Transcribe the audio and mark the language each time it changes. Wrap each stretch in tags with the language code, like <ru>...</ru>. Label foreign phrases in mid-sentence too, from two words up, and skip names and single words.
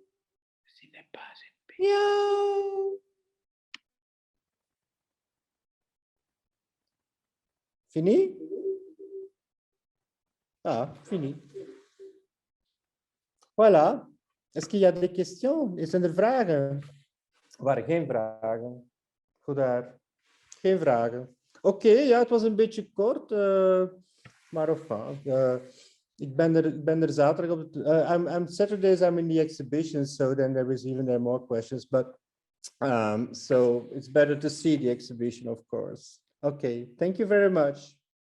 <fr>Ceci n'est pas une pipe. Miauw. Fini? Ah, fini. Voilà. Est-ce qu'il y a des questions?</fr> <nl>Zijn er vragen? Er waren geen vragen. Goed daar. Geen vragen. Oké, ja, het was een beetje kort. Maar enfin. Ik ben er zaterdag op.</nl> <en>I'm Saturdays I'm in the exhibition, so then there is even there more questions. But so it's better to see the exhibition, of course. Okay, thank you very much.</en>